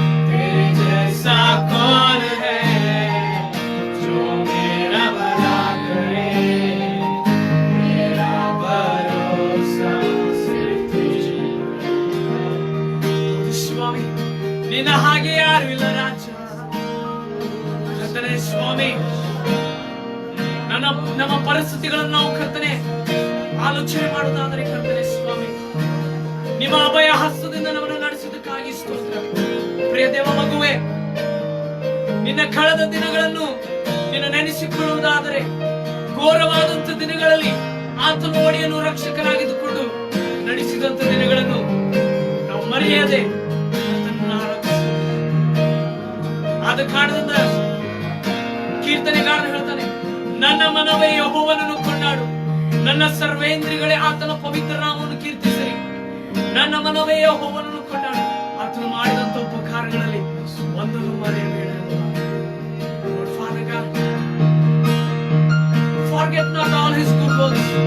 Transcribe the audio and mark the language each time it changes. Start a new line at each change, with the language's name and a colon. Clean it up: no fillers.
Hindi: तेरे जैसा कौन है जो मेरा भला करे, मेरा भरोसा सिर्फ तुझ पर।
Kannada: ಸ್ವಾಮಿ, ನಿನ್ನ ಹಾಗೆ ಯಾರು ಇಲ್ಲ ರಾಜ. ಕರ್ತನೇ ಸ್ವಾಮಿ, ನಮ್ಮ ಪರಿಸ್ಥಿತಿಗಳನ್ನು ನಾವು ಕರ್ತನೆ ಆಲೋಚನೆ ಮಾಡುವುದಾದರೆ ಕರ್ತನೆ ಸ್ವಾಮಿ, ನಿಮ್ಮ ಅಭಯ ಹಸ್ತದಿಂದ ನಮ್ಮನ್ನು ನಡೆಸುವುದಕ್ಕಾಗಿ ಸ್ತೋತ್ರ. ಪ್ರಿಯ ದೇವ ಮಗುವೆ, ನಿನ್ನ ಕಳೆದ ದಿನಗಳನ್ನು ನಿನ್ನ ನೆನೆಸಿಕೊಳ್ಳುವುದಾದರೆ, ಘೋರವಾದಂತ ದಿನಗಳಲ್ಲಿ ಆತನ ಒಡೆಯನು ರಕ್ಷಕನಾಗಿದ್ದುಕೊಂಡು ನಡೆಸಿದಂತ ದಿನಗಳನ್ನು ನಾವು ಮರೆಯದೆ ಆತನನ್ನು ಆರಾಧಿಸು. ಆದ ಕಾರಣದಿಂದ ಕೀರ್ತನೆಗಾರನು ಹೇಳ್ತಾನೆ, ನನ್ನ ಮನವೇ ಯೆಹೋವನನ್ನು ಕೊಂಡಾಡು, ನನ್ನ ಸರ್ವೇಂದ್ರಿಗಳೇ ಆತನ ಪವಿತ್ರ ನಾಮವನ್ನು ಕೀರ್ತಿಸಿರಿ. ನನ್ನ ಮನವೇ ಯೆಹೋವನನ್ನು ಕೊಂಡಾಡು, ಆತನು ಮಾಡಿದಂತ ಉಪಕಾರಗಳಲ್ಲಿ ಒಂದನ್ನು ಮರೆಯಬೇಡ.
English: Lord Father God, forget not all his good works.